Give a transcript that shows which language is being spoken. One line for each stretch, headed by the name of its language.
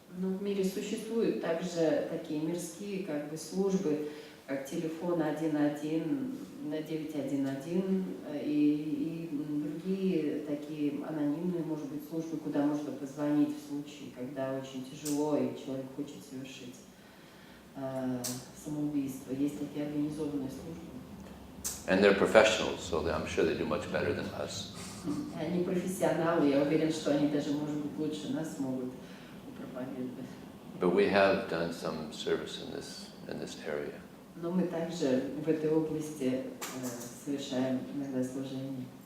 Russian: Но в мире существуют также такие мирские службы, как телефон 111, 911 и другие такие анонимные, может быть, службы, куда можно позвонить в случае, когда очень тяжело и человек хочет совершить самоубийство. Есть такие организованные службы.
English: And they're professionals, so I'm sure they do much better than us.
Russian: Они профессионалы, я уверен, что они даже, может быть, лучше нас могут проповедовать.
English: But we have done some service in this area.
Russian: Но мы также в этой области совершаем иногда служение.